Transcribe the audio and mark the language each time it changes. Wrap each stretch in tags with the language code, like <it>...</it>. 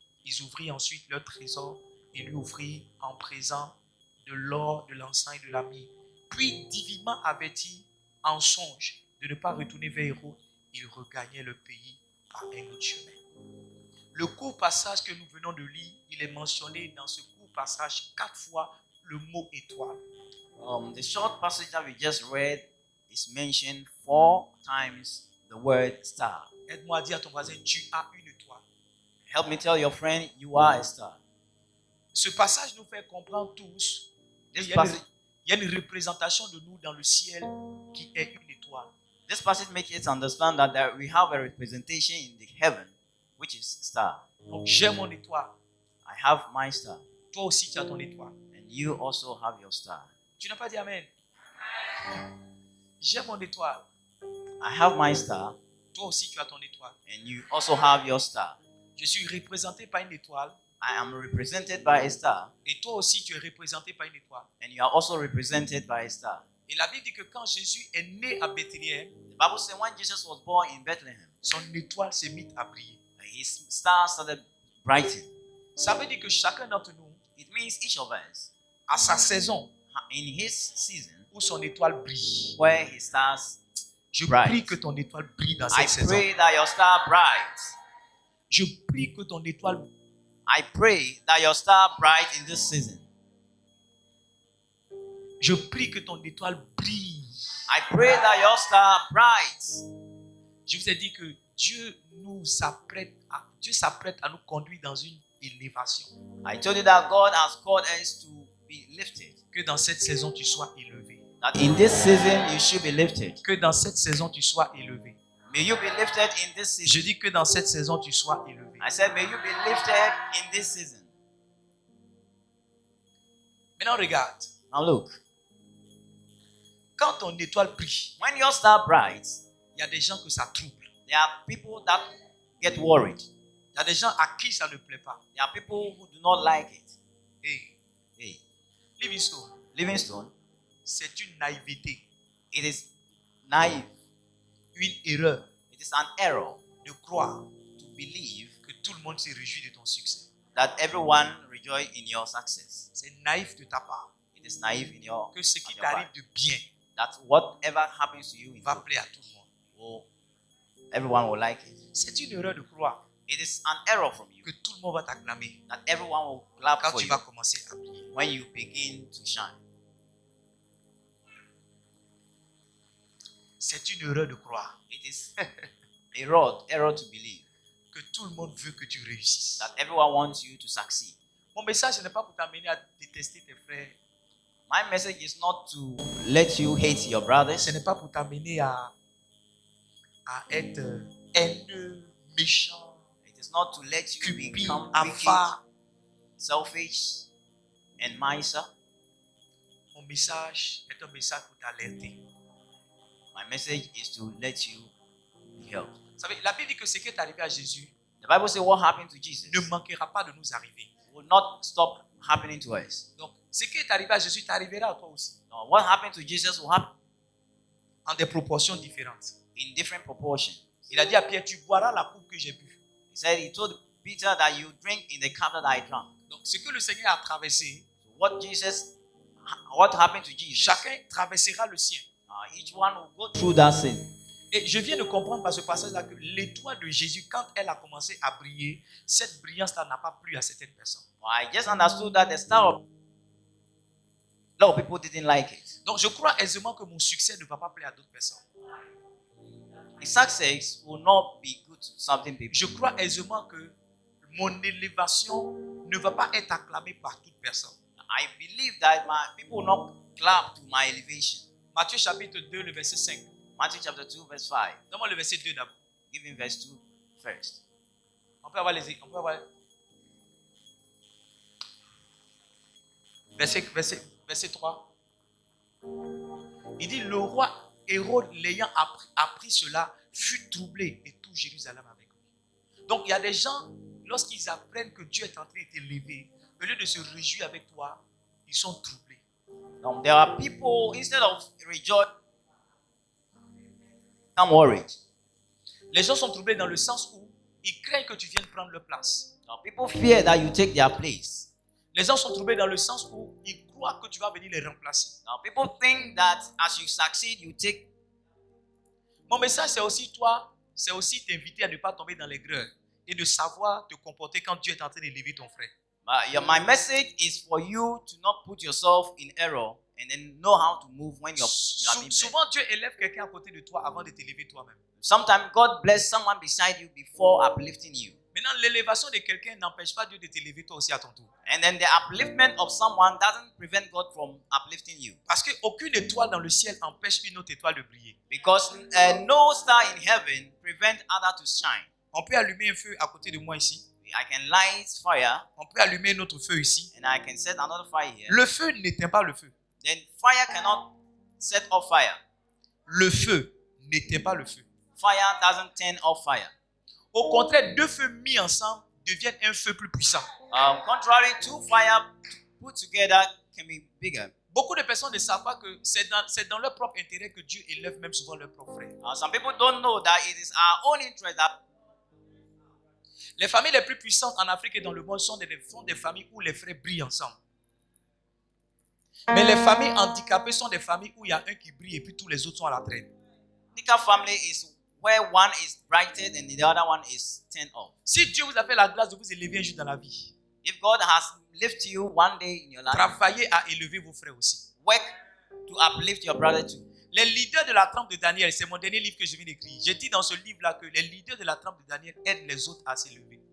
<fr>Ils ouvrirent ensuite leur trésor et lui offrirent en présent de l'or, de l'encens et de la myrrhe. Puis, divinement avertis en songe de ne pas retourner vers Hérode, ils regagnaient le pays par un autre chemin. Le court passage que nous venons de lire, il est mentionné dans ce court passage 4 fois le mot étoile.</fr> <en>The short passage that we just read is mentioned 4 times the word star.</en> <fr>Aide-moi à dire à ton voisin, tu as une étoile.</fr> <en>Help me tell your friend, you are a star.</en> <fr>Ce passage nous fait comprendre tous qu'il y a une représentation de nous dans le ciel qui est une étoile.</fr> <en>This passage makes us understand that we have a representation in the heaven, which is star.</en> <fr>Donc j'ai mon étoile.</fr> <en>I have my star.</en> <fr>Toi aussi tu as ton étoile.</fr> <en>And you also have your star.</en> <fr>Tu n'as pas dit amen. J'ai mon étoile.</fr> <en>I have my star.</en> <fr>Toi aussi tu as ton étoile.</fr> <en>And you also have your star.</en> <fr>Je suis représenté par une étoile.</fr> <en>I am represented by a star.</en> <fr>Et toi aussi tu es représenté par une étoile.</fr> <en>And you are also represented by a star.</en> <fr>Et la Bible dit que quand Jésus est né à Bethléem,</fr> <en>The Bible says when Jesus was born in Bethlehem,</en> <fr>son étoile s'est mise à briller.</fr> <en>his star started brightening.</en> <fr>Ça veut dire que chacun d'entre nous,</fr> <en>It means each of us,</en> <fr>à sa saison,</fr> <en>in his season,</en> <fr>où son étoile brille.</fr> <en>where his stars</en> <fr>Je</fr> <en>bright.</en> <fr>prie que ton étoile brille dans</fr> <en>I</en> <fr>cette saison.</fr> <en>pray that your star bright.</en> <fr>Je prie que ton étoile</fr> <en>I pray that your star bright in this season.</en> <fr>Je prie que ton étoile brille.</fr> <en>I pray that your star bright.</en> <fr>Je vous ai dit que Dieu s'apprête à nous conduire dans une élévation.</fr> <en>I told you that God has called us to be lifted.</en> <fr>Que dans cette saison, tu sois élevé.</fr> <en>That in this season you should be lifted.</en> <fr>Que dans cette saison, tu sois élevé.</fr> <en>May you be lifted in this</en> <fr>Je</fr> <en>season.</en> <fr>dis que dans cette saison, tu sois élevé.</fr> <en>I said, may you be lifted in this season.</en> <fr>Maintenant, regarde.</fr> <en>Now look,</en> <fr>Quand ton étoile brille,</fr> <en>when your star bright,</en> <fr>il y a des gens que ça trouble.</fr> <en>there are people that get worried.</en> <fr>Il y a des gens à qui ça ne plaît pas.</fr> <en>There are people who do not like it.</en> <fr>Hey, Livingstone,</fr> <en>Livingstone,</en> <fr>c'est une naïveté,</fr> <en>it is naive.</en> <fr>une erreur</fr> <en>It is an error</en> <fr>de croire</fr> <en>to believe</en> <fr>que tout le monde se réjouit de ton succès.</fr> <en>that everyone rejoice in your success.</en> <fr>C'est naïf de ta part</fr> <en>It is naive in your,</en> <fr>que ce</fr> <en>on</en> <fr>qui</fr> <en>your part.</en> <fr>t'arrive de bien</fr> <en>That whatever happens to you, in</en> <fr>va</fr> <en>good,</en> <fr>plaire à tout le monde.</fr> <en>everyone will like it.</en> <fr>C'est une erreur de croire</fr> <en>It is an error from you</en> <fr>que tout le monde va t'acclamer</fr> <en>that everyone will clap</en> <fr>quand</fr> <en>for</en> <fr>tu</fr> <en>you</en> <fr>vas commencer à briller.</fr> <en>when you begin to shine.</en> <fr>C'est une erreur de croire</fr> <en>It is error to believe</en> <fr>que tout le monde veut que tu réussisses.</fr> <en>that everyone wants you to succeed.</en> <fr>Mon message, ce n'est pas pour t'amener à détester tes frères.</fr> <en>My message is not to let you hate your brothers.</en> <fr>Ce n'est pas pour t'amener à être haineux, méchant,</fr> <en>It is not to let you</en> <fr>cupide,</fr> <en>become wicked,</en> <fr>avare.</fr> <en>selfish, and miser.</en> <fr>Mon message est un message pour t'alerter.</fr> <en>My message is to let you be helped.</en> <fr>Vous savez, la Bible dit que ce qui est arrivé à Jésus</fr> <en>The Bible says what happened to Jesus</en> <fr>ne manquera pas de nous arriver.</fr> <en>will not stop happening to us.</en> <fr>Donc, ce qui est arrivé à Jésus t'arrivera à toi aussi,</fr> <en>Now, what happened to Jesus will happen</en> <fr>en des proportions différentes.</fr> <en>in different proportions.</en> <fr>Il a dit à Pierre, tu boiras la coupe que j'ai bu.</fr> <en>He told Peter that you drink in the cup that I drank.</en> <fr>Donc, ce que le Seigneur a traversé,</fr> <en>So what happened to Jesus?</en> <fr>chacun traversera le sien.</fr> <en>Each one will go through that sin.</en> <fr>Et je viens de comprendre par ce passage-là que l'étoile de Jésus, quand elle a commencé à briller, cette brillance-là n'a pas plu à certaines personnes.</fr> <en>I just understood that the star of a lot of people didn't like it.</en> <fr>Donc, je crois aisément que mon succès ne va pas plaire à d'autres personnes.</fr> <en>The success will not be good to certain people.</en> <fr>Je crois aisément que mon élévation ne va pas être acclamée par toute personne.</fr> <en>I believe that my people will not clap to my elevation.</en> <fr>Matthieu chapitre 2, le verset 5.</fr> <en>Matthew chapter 2, verse 5.</en> <fr>Donne-moi le verset 2 d'abord.</fr> <en>Give him verse 2 first.</en> <fr>On peut avoir les... On peut avoir... Verset 3. Il dit, le roi Hérode, l'ayant appris cela, fut troublé et tout Jérusalem avec lui. Donc, il y a des gens, lorsqu'ils apprennent que Dieu est en train de t'élever, au lieu de se réjouir avec toi, ils sont troublés.</fr> <en>There are people, instead of rejoicing, I'm worried.</en> <fr>Les gens sont troublés dans le sens où ils craignent que tu viennes prendre leur place.</fr> <en>Now, people fear that you take their place.</en> <fr>Les gens sont troublés dans le sens où ils croient que tu vas venir les remplacer.</fr> <en>Now, people think that as you succeed, you take.</en> <fr>Mon message, c'est aussi toi, c'est aussi t'inviter à ne pas tomber dans les greurs et de savoir te comporter quand Dieu est en train d'élever ton frère.</fr> <en>My message is for you to not put yourself in error and then know how to move when you are being blessed.</en> <fr>Souvent, Dieu élève quelqu'un à côté de toi avant de t'élever toi-même.</fr> <en>Sometimes God bless someone beside you before uplifting you.</en> <fr>Maintenant, l'élévation de quelqu'un n'empêche pas Dieu de t'élever toi aussi à ton tour.</fr> <en>And then the upliftment of someone doesn't prevent God from uplifting you.</en> <fr>Parce qu'aucune étoile dans le ciel empêche une autre étoile de briller.</fr> <en>Because no star in heaven prevent other to shine.</en> <fr>On peut allumer un feu à côté de moi ici.</fr> <en>I can light fire.</en> <fr>On peut allumer un autre feu ici.</fr> <en>And I can set another fire here.</en> <fr>Le feu n'éteint pas le feu.</fr> <en>Then fire cannot set off fire.</en> <fr>Le feu n'éteint pas le feu.</fr> <en>Fire doesn't turn off fire.</en> <fr>Au contraire, deux feux mis ensemble deviennent un feu plus puissant.</fr> <en>Contrary, two fire put together can be bigger.</en> <fr>Beaucoup de personnes ne savent pas que c'est dans leur propre intérêt que Dieu élève même souvent leur propre frère.</fr> <en>Some people don't know that it is our own interest that</en> <fr>les familles les plus puissantes en Afrique et dans le monde sont des familles où les frères brillent ensemble. Mais les familles handicapées sont des familles où il y a un qui brille et puis tous les autres sont à la traîne.</fr> <en>Nika family is where one is brightened and the other one is turned off.</en> <fr>Si Dieu vous a fait la grâce de vous élever un jour dans la vie,</fr> <en>If God has lifted you one day in your life,</en> <fr>travaillez à élever vos frères aussi.</fr> <en>work to uplift your brother too.</en> <fr>Les leaders de la trempe de Daniel, c'est mon dernier livre que je viens d'écrire. J'ai dit dans ce livre-là que les leaders de la trempe de Daniel aident les autres à s'élever.</fr>